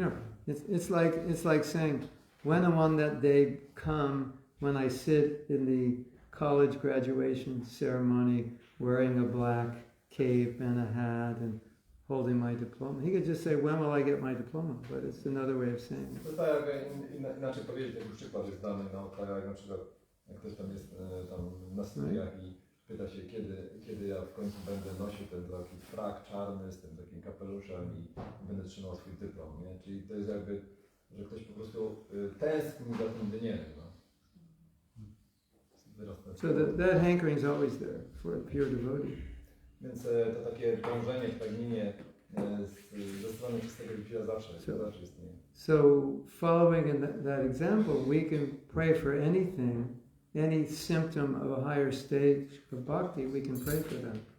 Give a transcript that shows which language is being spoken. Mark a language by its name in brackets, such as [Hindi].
[English] You know, it's like saying, when and on that day come when I sit in the college graduation ceremony wearing a black cape and a hat and holding my diploma. He could just say, when will I get my diploma? But it's another way of saying it. [Polish] To tak jak inaczej powiedzieć, taki przykład jest dany, no, tak jak na przykład jak ktoś tam jest tam na studiach i pyta się, kiedy ja w końcu będę nosił ten taki frak czarny z tym takim kapeluszem i będę trzymał swój dyplom, nie? Czyli to jest jakby, że ktoś po prostu tęskni za tym dniem, no. [English] So that hankering is always there for a pure devotee. [Polish] Więc to takie dążenie w pragnienie ze strony czystego liczbia zawsze istnieje. [English] So following in that example, we can pray for anything, any symptom of a higher stage of bhakti, we can pray for them.